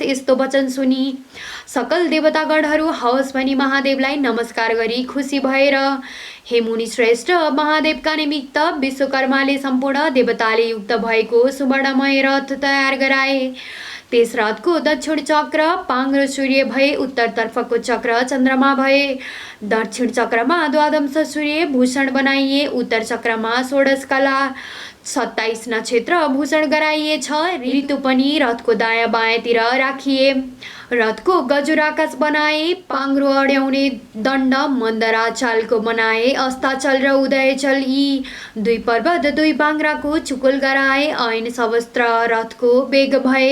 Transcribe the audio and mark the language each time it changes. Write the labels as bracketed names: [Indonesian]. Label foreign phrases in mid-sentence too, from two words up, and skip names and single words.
[Nepali] यस्तो वचन सुनि सकल देवतागणहरू हवस् भनी महादेवलाई नमस्कार गरी खुसी भएर हे मुनि श्रेष्ठ महादेवका निमित्त विश्वकर्माले सम्पूर्ण देवताले युक्त भएको सुवर्णमय रथ तयार गराए। त्यस रथको दक्षिण चक्र पाङ्ग्रो सूर्य भए उत्तरतर्फको चक्र चन्द्रमा भए। दक्षिण चक्रमा द्वादश सूर्य भूषण बनाइए। उत्तर चक्रमा 16 कला 27 नक्षत्र भूषण गराइएछ। ऋतु पनि रथको दायाँ बायाँतिर राखिए। रथको गजुर आकाश बनाए। पाङ्ग्रो अड्याउने दण्ड मन्दराचलको बनाए। अस्ताचल र उदयचल यी दुई पर्वत दुई बाङ्राको चुकुल गराए। ऐन सवस्त्र रथको वेग भए।